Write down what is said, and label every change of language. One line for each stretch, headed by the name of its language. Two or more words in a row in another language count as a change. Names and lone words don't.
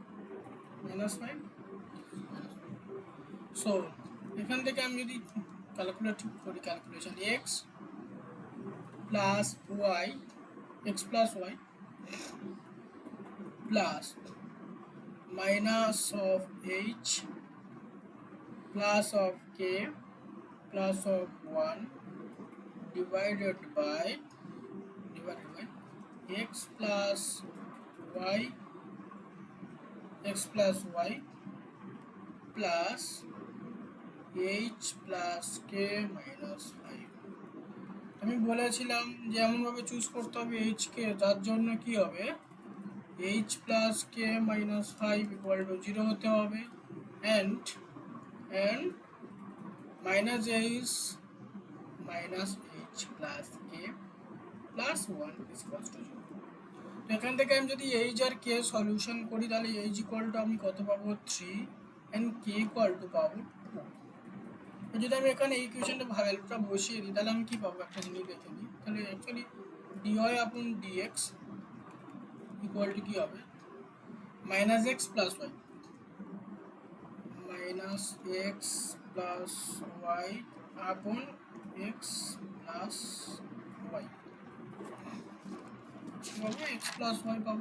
Bangla: সো এখান থেকে আমি যদি ক্যালকুলেট করি,
English: calculation x plus y plus minus of h plus of k plus of one divided by x plus y plus h plus k minus 5।
Bangla: আমি বলেছিলাম যে এমনভাবে চুজ করতে হবে h কে যার জন্য কি হবে
English: h plus k minus 5 equal to 0
Bangla: হতে হবে,
English: and minus h minus h plus k plus 1 is equals to 0।
Bangla: তো এখান থেকে আমি যদি h আর k সলিউশন করি তাহলে h
English: equal to
Bangla: আমি কত পাবো 3 and k
English: equal to
Bangla: পাবো 2। তো যদি আমি এখানে এই ইকুয়েশনটা ভ্যালুটা বসিয়ে দিই তাহলে আমি কি পাবো একটা জিনিস দেখে নিই, তাহলে
English: actually dy upon dx equal to
Bangla: কি হবে
English: minus x plus y upon x plus y x plus y
Bangla: পাবো।